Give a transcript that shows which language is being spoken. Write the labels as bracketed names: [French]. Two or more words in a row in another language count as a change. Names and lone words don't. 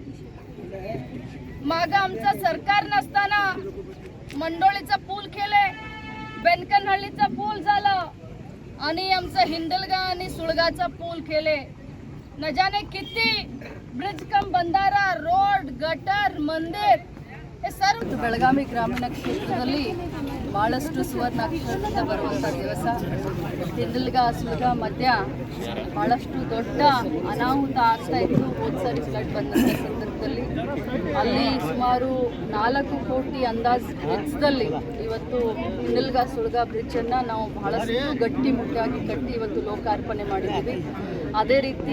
[Marathi] मागं आमचं सरकार नसताना मंडोळीचा पूल केले बेनकनहळ्ळीचा पूल झालं आणि आमचं हिंदलगा आणि सुळगाचा पूल केले [Hindi] न जाने [Marathi] किती ब्रिज कम बंधारा रोड गटर मंदिर हे सर्व [Kannada] ಬೆಳಗಾವಿ ಗ್ರಾಮೀಣ ಕ್ಷೇತ್ರದಲ್ಲಿ ಬಹಳಷ್ಟು ಸುವರ್ಣಾಕ್ಷರದಿಂದ ಬರುವಂಥ ದಿವಸ ಹಿಂದಲ್ಗ ಸುಳ್ಗ ಮಧ್ಯ ಬಹಳಷ್ಟು ದೊಡ್ಡ ಅನಾಹುತ ಆಗ್ತಾ ಇತ್ತು ಹೋದ ಸಾರಿ ಫ್ಲಡ್ ಬಂದಂಥ ಸಂದರ್ಭದಲ್ಲಿ ಅಲ್ಲಿ ಸುಮಾರು 4 ಕೋಟಿ ಅಂದಾಜು ವೆಚ್ಚದಲ್ಲಿ ಇವತ್ತು ಹಿಂದಲ್ಗ ಸುಳ್ಗ ಬ್ರಿಡ್ಜನ್ನು ನಾವು ಬಹಳಷ್ಟು ಗಟ್ಟಿಮುಟ್ಟಾಗಿ ಕಟ್ಟಿ ಇವತ್ತು ಲೋಕಾರ್ಪಣೆ ಮಾಡಿದ್ದೀವಿ ಅದೇ ರೀತಿ